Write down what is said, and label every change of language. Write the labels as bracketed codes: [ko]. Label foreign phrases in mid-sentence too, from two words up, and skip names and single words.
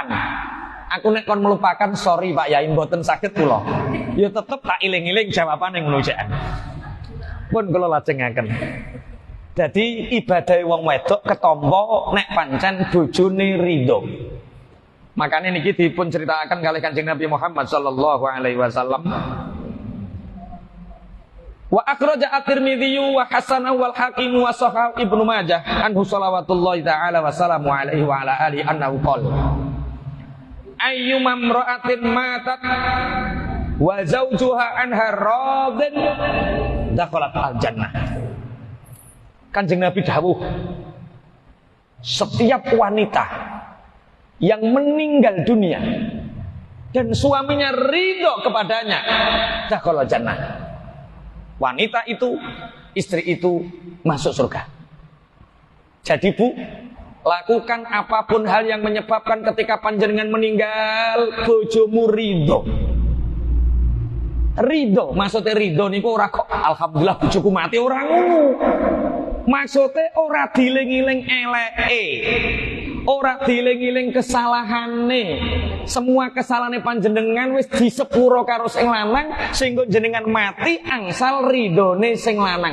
[jv] Aku nek kon melupakan, sorry Pak Yai mboten saged kula. Ya tetep tak iling-iling jawabane ngono jek. Pun kula lajengaken. Jadi ibadah wong wedok ketompo nek pancen bojone ridho. Makanya niki dipun ceritakan kali Kanjeng Nabi Muhammad [ar] صلى الله عليه وسلم. وأخرج الترمذي وحسنه والحاكم وصحح ابن ماجه عنه صلوات الله تعالى وسلامه عليه وعلى آله أنه قال أيما امرأة ماتت وزوجها عنها راض دخلت الجنة. [jv] Kanjeng Nabi dawuh, [id] setiap wanita yang meninggal dunia dan suaminya ridho kepadanya, [ar] دخل جنة. [id] Wanita itu, istri itu masuk surga. Jadi Bu, lakukan apapun hal yang menyebabkan ketika panjenengan meninggal [jv] bojomu ridho. Ridho, maksudnya ridho niku ora kok alhamdulillah bojoku mati, ora ngono. Maksudnya ora diling-iling eleke, ora diling-iling kesalahane. Semua kesalahane panjenengan wis disepuro karo sing lanang sehingga jenengan mati angsal ridhone sing lanang.